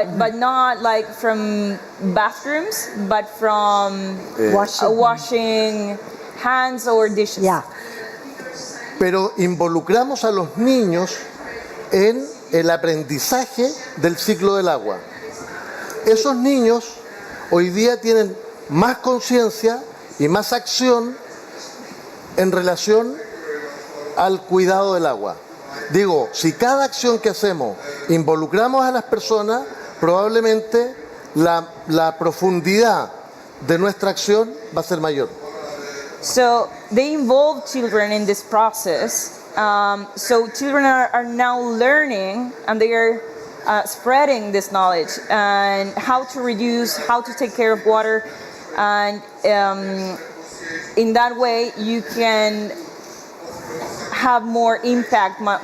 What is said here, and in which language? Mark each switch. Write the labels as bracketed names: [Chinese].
[English] But not like from bathrooms, but from washing hands or dishes. Yeah. [Spanish] pero involucramos a los niños en el aprendizaje del ciclo del agua. Esos niños hoy día tienen más conciencia y más acción en relación al cuidado del agua. Digo, si cada acción que hacemos involucramos a las personas, probablemente la profundidad de nuestra acción va a ser mayor. [English] So they involve children in this process. So children are now learning, and they are spreading this knowledge and how to reduce, how to take care of water, and in that way you can have more impact.